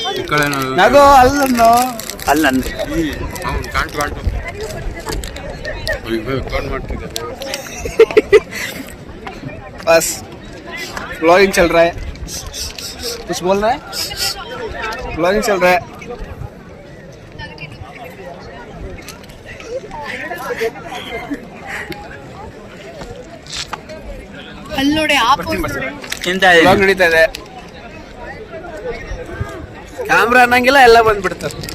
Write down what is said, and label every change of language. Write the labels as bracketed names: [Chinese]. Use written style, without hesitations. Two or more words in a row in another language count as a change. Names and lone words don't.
[Kannada] ನಗೋ ಅಲ್ಲನ್ನು ಅಲ್ಲಂದ್ರೆ [Hindi] बस व्लॉगिंग चल रहा है, कुछ बोल रहा है? व्लॉगिंग चल रहा है. [Kannada] ಅಲ್ಲಿ ನೋಡಿ ವ್ಲಾಗ್ ನಡೀತಾ ಇದೆ. ಕ್ಯಾಮ್ರಾ ಅನ್ನಂಗಿಲ್ಲ, ಎಲ್ಲ ಬಂದ್ಬಿಡ್ತಾರೆ.